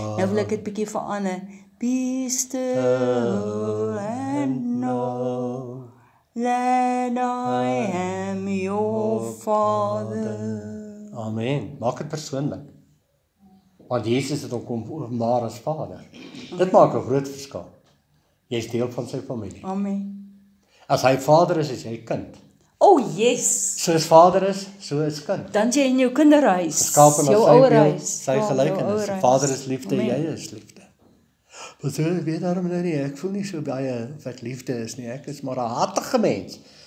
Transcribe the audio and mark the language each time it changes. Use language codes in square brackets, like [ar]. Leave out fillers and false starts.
[af] Nou wil ek dit bietjie verander. [en] Be still and know that I am your Father. [af] Amen. Maak dit persoonlik. Want Jesus het hom kom openbaar as Vader. Dit maak 'n groot verskil. Jy is deel van sy familie. Amen. As hy Vader is jy kind. [en] Oh yes. [af] Soos Vader is, so is kind. Dan jy in jou kinderhuis. Geskape na jou sy beeld, ouerhuis. sy gelykenis. Vader is liefde, jy is liefde. Want ek weet daarom nou nie, ek voel nie so baie wat liefde is nie, ek is maar 'n hartige mens.